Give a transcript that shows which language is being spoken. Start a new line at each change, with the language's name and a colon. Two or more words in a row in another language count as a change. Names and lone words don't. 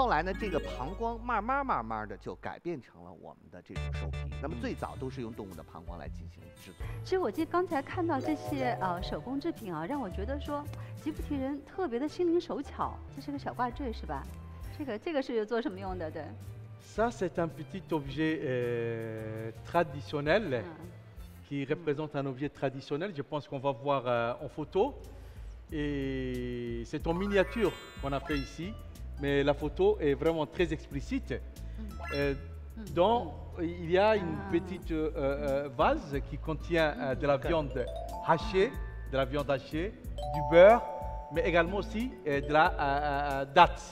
Chinese: 后来呢，这个膀胱慢慢的就改变成了我们的这种兽皮。那么最早都是用动物的膀胱来进行制作。其实我刚才看到这些手工制品让我觉得说吉布提人特别的心灵手巧。这是个小挂坠是吧？这个是做什么用的？对。
French: Ça, c'est un petit objet traditionnel qui représente un objet traditionnel. Je pense qu'on va voir en photo. Et c'est en miniature qu'on a fait ici, mais la photo est vraiment très explicite. Il y a une petite vase qui contient de la viande hachée, du beurre, mais également aussi de la date.